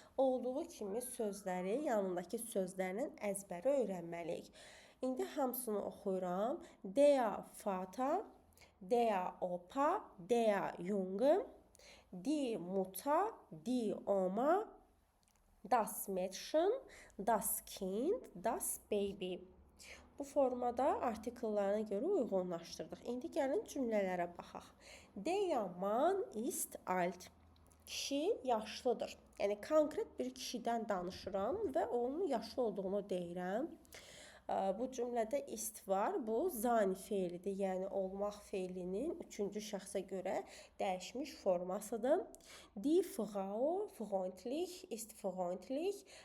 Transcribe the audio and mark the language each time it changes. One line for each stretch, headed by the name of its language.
Azerbaijani: Olduğu kimi sözləri, yanındakı sözlərlə əzbəri öyrənməliyik. İndi hamısını oxuyuram.
German: Der Vater, der Opa, der Junge, die Mutter, die Oma, das Mädchen, das Kind, das Baby.
Azerbaijani: Bu formada artikellərine görə uyğunlaşdırdıq. İndi gəlin cümlələrə baxaq.
German: Der Mann ist alt.
Azerbaijani: Kişi yaşlıdır. Yəni konkret bir kişidən danışıram və onun yaşlı olduğunu deyirəm. Bu cümlədə ist var. Bu sein feilidir. Yəni olmaq feilinin üçüncü şəxsə görə dəyişmiş formasıdır.
German: Die Frau freundlich ist freundlich.